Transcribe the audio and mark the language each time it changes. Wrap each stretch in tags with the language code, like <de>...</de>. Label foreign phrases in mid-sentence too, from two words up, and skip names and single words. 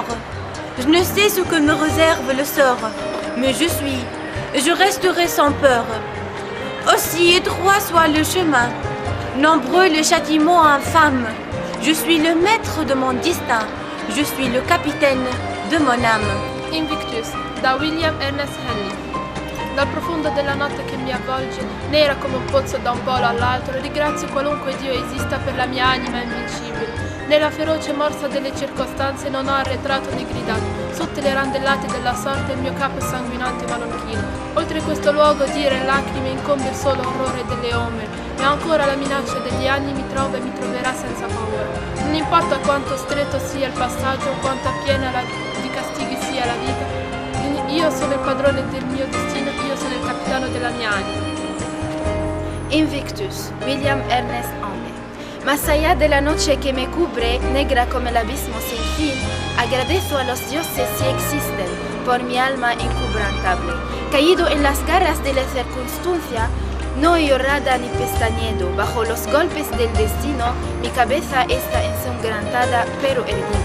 <fr>Je ne sais ce que me réserve le sort, mais je resterai sans peur. Aussi étroit soit le chemin, nombreux le châtiment infâme, je suis le maître de mon destin, je suis le capitaine de mon âme.</fr> <it>Invictus, da William Ernest Henley. Dal profondo della notte che mi avvolge, nera come un pozzo da un polo all'altro, ringrazio qualunque Dio esista per la mia anima invincibile. Nella feroce morsa delle circostanze non ho arretrato né gridato, sotto le randellate della sorte il mio capo è sanguinante ma non chino. Oltre questo luogo d'ira e lacrime incombe il solo orrore delle ombre, e ancora la minaccia degli anni mi trova e mi troverà senza paura. Non importa quanto stretto sia il passaggio, quanto piena di castighi sia la vita, io sono il padrone del mio destino, io sono il capitano della mia anima. Invictus, William Ernest Henley.</it> <es>Más allá de la noche que me cubre, negra como el abismo sin fin, agradezco a los dioses si existen, por mi alma inquebrantable. Caído en las garras de la circunstancia, no llorada ni pestañedo, bajo los golpes del destino, mi cabeza está ensangrentada pero erguida.</es>